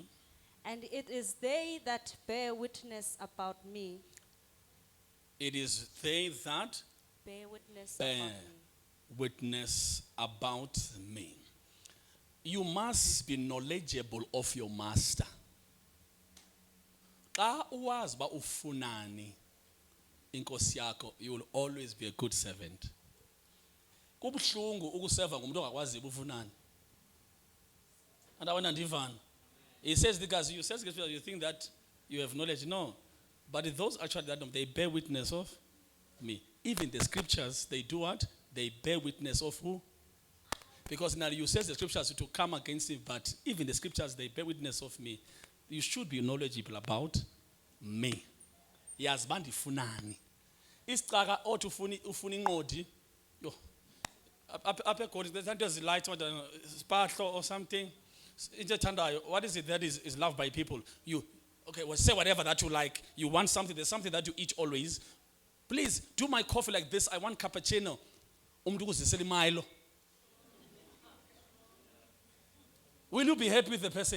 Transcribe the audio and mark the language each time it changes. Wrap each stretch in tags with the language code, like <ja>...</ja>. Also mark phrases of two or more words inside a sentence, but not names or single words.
<en>And it is they that bear witness about me. It is they that Bear witness bear about me. witness about me. You must be knowledgeable of your master.</en> <xh>Xa uwazi ba ufunani inkosi yakho,</xh> <en>you will always be a good servant.</en> <xh>Kubuhlungu ukuseva ngumuntu ongakwazi ufunani.</xh> <en>And I want to divine. He says because you think that you have knowledge. No. But those actually that they bear witness of me. Even the scriptures, they do what? They bear witness of who? Because now you say the scriptures to come against it, but even the scriptures, they bear witness of me. You should be knowledgeable about me.</en> <xh>yazi bandifunani. Isicaka othi ufuna inqodi.</xh> <en>Yo.</en> <xh>Apha eGoli</xh> <en>there's something light sparkle or something. What is it that is loved by people? You okay, well say whatever that you like. You want something, there's something that you eat always. Please do my coffee like this. I want cappuccino. Milo. Will you be happy with the person?</en>